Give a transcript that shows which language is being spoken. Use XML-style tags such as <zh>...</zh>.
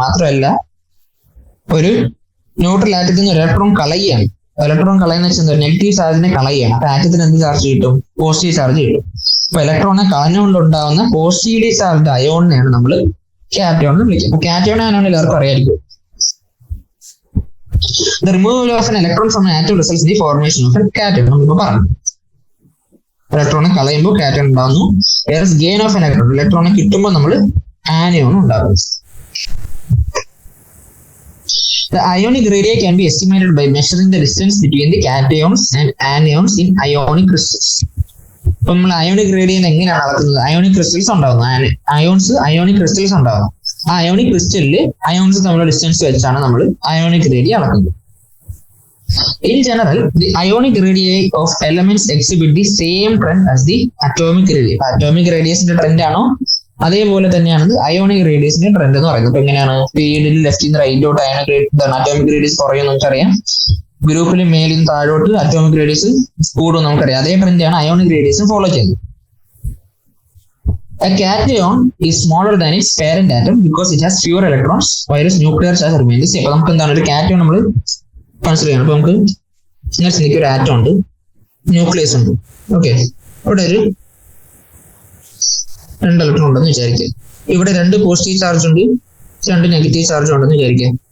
<ml>മാത്രമല്ല ഒരു ന്യൂട്രൽ ആറ്റത്തിൽ നിന്ന് ഒരു ഇലക്ട്രോൺ കളയുകയാണ്. ഇലക്ട്രോൺ കളയുന്ന വെച്ചാൽ നെഗറ്റീവ് ചാർജിനെ കളയുകയാണ്. അപ്പൊ ആറ്റത്തിന് എന്ത് ചാർജ് കിട്ടും? പോസിറ്റീവ് ചാർജ് കിട്ടും. അപ്പൊ ഇലക്ട്രോണെ കളഞ്ഞുകൊണ്ടുണ്ടാവുന്ന പോസിറ്റീവ്ലി ചാർജ്ഡ് അയോണിനെയാണ് നമ്മൾ കാറ്റയോൺ എന്ന് വിളിക്കുക. അപ്പൊ കാറ്റയോൺ ആനോൺ എല്ലാവർക്കും അറിയായിരിക്കും.</ml> <en>The removal of an electron from an atom results in the formation of a cation.</en> <ml>നമ്മളിപ്പോ പറഞ്ഞു ഇലക്ട്രോണെ കളയുമ്പോൾ കാറ്റയോൺ ഉണ്ടാകുന്നു.</ml> <en>whereas gain of an electron,</en> <ml>ഇലക്ട്രോണെ കിട്ടുമ്പോൾ നമ്മൾ ആനയോൺ ഉണ്ടാകും.</ml> <en>The ionic radii can be estimated by measuring the distance between the cations and anions in ionic crystals.</en> <ml>ഇപ്പൊ നമ്മൾ ionic radius എങ്ങനെയാണ് അളക്കുന്നത്? അയോണിക് ക്രിസ്റ്റൽസ് ഉണ്ടാകുന്നു, അയോണിക് ക്രിസ്റ്റൽസ് ഉണ്ടാകുന്നു. ആ അയോണിക് ക്രിസ്റ്റലിൽ അയോൺസ് തമ്മിലുള്ള ഡിസ്റ്റൻസ് വെച്ചാണ് നമ്മൾ അയോണിക് റേഡിയ അളക്കുന്നത്.</ml> <en>In general, the ionic radii of elements exhibit the same trend as the atomic radii.</en> <ml>Atomic radiusന്റെ trend ആണോ അതേപോലെ തന്നെയാണ് അയോണിക് റേഡിയസിന്റെ ട്രെൻഡ് എന്ന് പറയുന്നത്. ഇപ്പൊ എങ്ങനെയാണ്? സ്പീഡിൽ ലെഫ്റ്റിൽ നിന്ന് റൈറ്റിലോട്ട് അറ്റോമിക് റേഡിയസ് കുറയും നമുക്കറിയാം. ഗ്രൂപ്പിൽ മേലിൽ നിന്ന് താഴോട്ട് അറ്റോമിക് റേഡിയസ് കൂടും നമുക്കറിയാം. അതേ ട്രെൻഡാണ് അയോണിക് റേഡിയസും ഫോളോ ചെയ്യുന്നത്.</ml> <en>A cation is smaller than its parent atom because it has fewer electrons, whereas nuclear charge remains the same.</en> <ml>അപ്പൊ നമുക്ക് എന്താണ് ഒരു cation നമ്മൾ കൺസിഡർ ചെയ്യണം. അപ്പൊ നമുക്ക് ചിന്തിക്കുക, ഒരു ആറ്റം ഉണ്ട്, ന്യൂക്ലിയസ് ഉണ്ട്. ഓക്കെ, ഇവിടെ ഒരു 2 ഇലക്ട്രോൺ ഉണ്ടെന്ന് വിചാരിക്കുക. ഇവിടെ 2 പോസിറ്റീവ് ചാർജ് ഉണ്ട്, 2 നെഗറ്റീവ് ചാർജ് ഉണ്ടെന്ന് വിചാരിക്കുക.</ml>